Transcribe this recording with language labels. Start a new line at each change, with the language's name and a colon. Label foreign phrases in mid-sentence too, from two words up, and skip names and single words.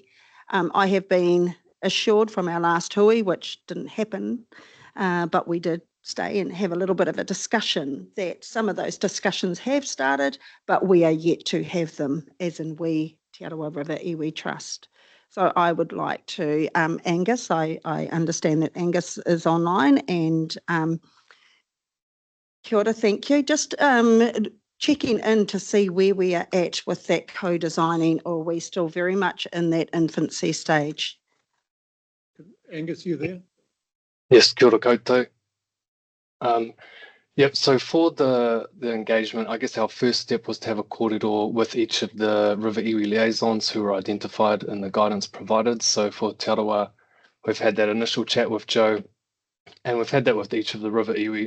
English: I have been assured from our last hui, which didn't happen, but we did stay and have a little bit of a discussion, that some of those discussions have started, but we are yet to have them, as in we, Te Arawa River Iwi Trust. So I would like to, Angus, I understand that Angus is online, and
Māori: kia ora,
English: thank you. Just checking in to see where we are at with that co-designing, or are we still very much in that infancy stage? Angus, you there? Yes,
Māori: kia ora koutou.
English: Yep, so for the engagement, I guess our first step was to have a kōrero with each of the River Iwi liaisons who were identified in the guidance provided. So for Te Arawa, we've had that initial chat with Joe, and we've had that with each of the River Iwi.